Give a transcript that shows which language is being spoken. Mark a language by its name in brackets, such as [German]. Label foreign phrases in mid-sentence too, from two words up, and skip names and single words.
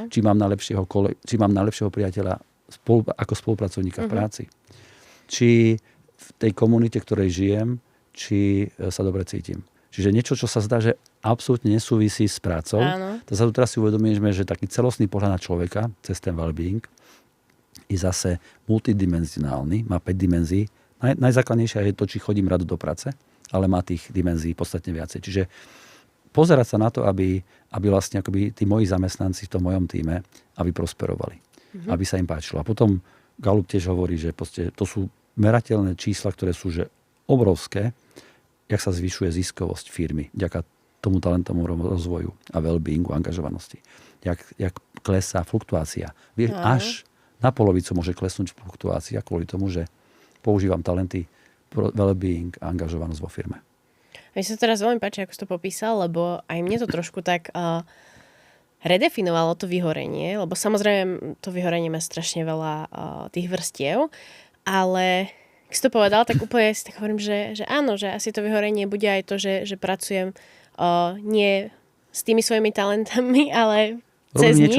[Slovak] Či mám najlepšieho priateľa ako spolupracovníka v práci. Či v tej komunite, ktorej žijem, či sa dobre cítim. Čiže niečo, čo sa zdá, že absolútne nesúvisí s prácou. To sa tu teraz si uvedomíme, že taký celostný pohľad na človeka cez ten well-being je zase multidimenzionálny, má 5 dimenzií. Najzákladnejšia je to, či chodím rád do práce, ale má tých dimenzií podstatne viacej. Čiže pozerať sa na to, aby vlastne akoby tí moji zamestnanci v tom mojom týme, aby prosperovali. Aby sa im páčilo. A potom Gallup tiež hovorí, že to sú merateľné čísla, ktoré sú že obrovské, jak sa zvyšuje ziskovosť firmy vďaka tomu talentovému rozvoju a well-beingu, angažovanosti. Jak klesá fluktuácia. Až na polovicu môže klesnúť fluktuácia kvôli tomu, že používam talenty, well-being a angažovanosť vo firme. Mne sa teraz veľmi páči, ako si to popísal, lebo aj mne to trošku tak redefinovalo to vyhorenie, lebo samozrejme to vyhorenie má strašne veľa tých vrstiev, ale keď si to povedal, tak úplne si tak hovorím, že áno, že asi to vyhorenie bude aj to, že pracujem nie s tými svojimi talentami, ale cez nich.